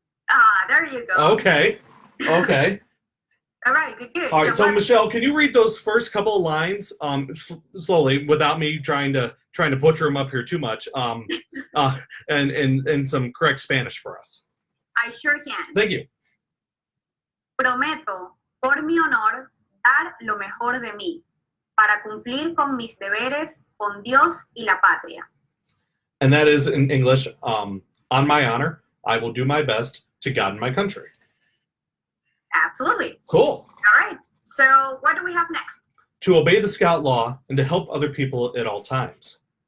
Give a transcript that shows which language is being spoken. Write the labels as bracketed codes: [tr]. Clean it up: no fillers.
[en] Ah, there you go. Okay. Okay. All right, good. All right. So what- Michelle, can you read those first couple of lines slowly without me trying to butcher them up here too much? And some correct Spanish for us. I sure can. Thank you. [es] Prometo, por mi honor, dar lo mejor de mí para cumplir con mis deberes con Dios y la patria. [en] And that is in English. On my honor, I will do my best to God and my country. Absolutely. Cool. All right. So what do we have next? To obey the Scout law and to help other people at all times.